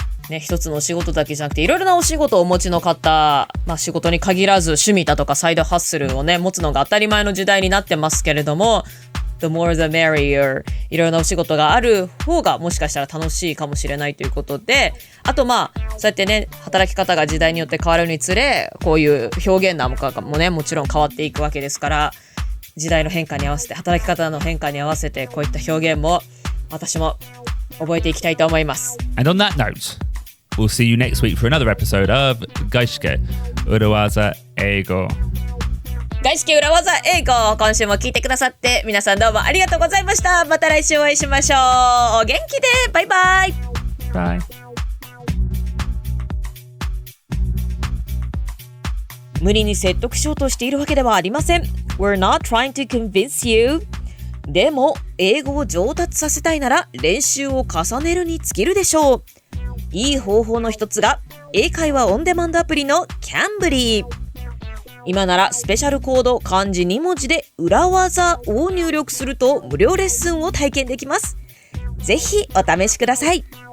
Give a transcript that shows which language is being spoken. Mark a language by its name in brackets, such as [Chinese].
[Japanese] ね、一つのお仕事だけじゃなくていろいろなお仕事をお持ちの方、仕事に限らず趣味だとかサイドハッスルをね持つのが当たり前の時代になってますけれども、 [English] The more the merrier、 [Japanese] いろいろなお仕事がある方がもしかしたら楽しいかもしれないということで、あとそうやってね働き方が時代によって変わるにつれ、こういう表現なんかもねもちろん変わっていくわけですから、時代の変化に合わせて働き方の変化に合わせてこういった表現も私も覚えていきたいと思います。 [English] And on that note,We'll see you next week for another episode of 外資系裏技英語。 [Japanese] 外資系裏技英語、今週も聞いてくださって皆さんどうもありがとうございました。また来週お会いしましょう。お元気で。バイバイ。 [English] Bye. [Japanese] 無理に説得しようとしているわけではありません。 [English] We're not trying to convince you. [Japanese] でも英語を上達させたいなら練習を重ねるに尽きるでしょう。いい方法の一つが英会話オンデマンドアプリのキャンブリー。今ならスペシャルコード漢字2文字で裏技を入力すると無料レッスンを体験できます。ぜひお試しください。